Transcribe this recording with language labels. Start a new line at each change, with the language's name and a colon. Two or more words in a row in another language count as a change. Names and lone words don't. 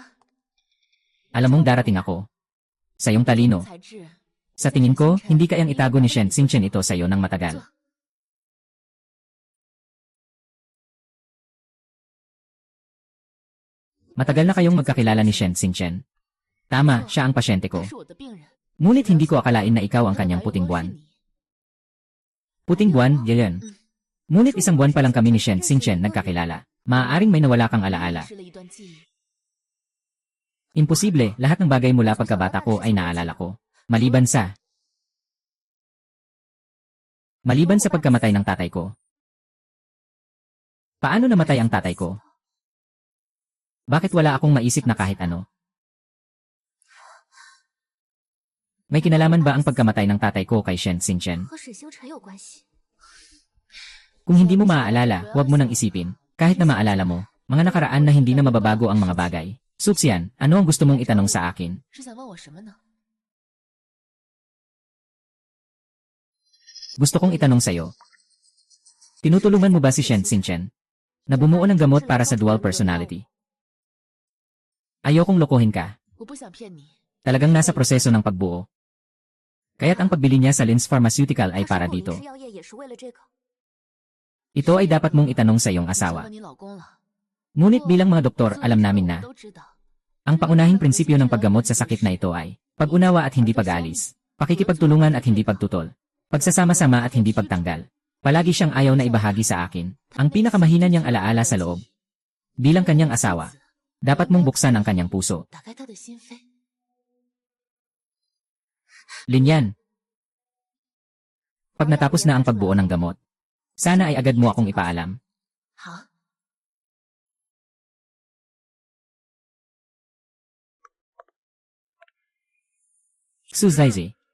Filipino: Alam mong darating ako. Sa iyong talino.
Chinese: 才智，
Filipino: Sa tingin ko, hindi kayang itago ni Shen Xingchen ito sa iyo ng matagal. Matagal na kayong magkakilala ni Shen Xingchen. Tama, siya ang pasyente ko.
Chinese: 他是我的病人。
Filipino: Ngunit hindi ko akalain na ikaw ang kanyang puting buwan. Puting buwan, yan. Ngunit isang buwan pa lang kami ni Shen Xingchen nagkakilala. Maaaring may nawala kang alaala.
Chinese: 失了一段记忆。
Filipino: Imposible, lahat ng bagay mula pagkabata ko ay naalala ko. Maliban sa pagkamatay ng tatay ko. Paano namatay ang tatay ko? Bakit wala akong maisip na kahit ano? May kinalaman ba ang pagkamatay ng tatay ko kay Shen Xingchen?
Chinese: 和沈星辰有关系。
Filipino: Kung hindi mo maaalala, huwag mo nang isipin. Kahit na maalala mo, mga nakaraan na hindi na mababago ang mga bagay. Suxian, ano ang gusto mong itanong sa akin?
Chinese: 是想问我什么呢？
Filipino: Gusto kong itanong sa'yo. Tinutulungan mo ba si Shen Xingchen? Na bumuo ng gamot para sa dual personality? Ayokong lokohin ka.
Chinese: 我不想骗你。
Filipino: Talagang nasa proseso ng pagbuo. Kaya't ang pagbili niya sa Lins Pharmaceutical ay
Chinese: 他
Filipino: para
Chinese: 收购林
Filipino: dito.
Chinese: 氏药业也是为了这个。
Filipino: Ito ay dapat mong itanong sa iyong
Chinese: 我想
Filipino: asawa.
Chinese: 问你老公了。
Filipino: Ngunit bilang mga doktor,
Chinese: 所有
Filipino: alam
Chinese: 的
Filipino: namin
Chinese: 我
Filipino: na
Chinese: 都知道。
Filipino: ang pangunahing prinsipyo ng paggamot sa sakit na ito ay pag-unawa at hindi pag-alis, pakikipagtulungan at hindi pagtutol, pagsasama-sama at hindi pagtanggal. Palagi siyang ayaw na ibahagi sa akin ang pinakamahina niyang alaala sa loob. Bilang kanyang asawa, dapat mong buksan ang kanyang puso.
Chinese: 打开他的心扉。
Filipino: Linyan. Pag natapos na ang pagbuo ng gamot, sana ay agad mo akong ipaalam.
Chinese: 好，
Filipino: Su Zaizi.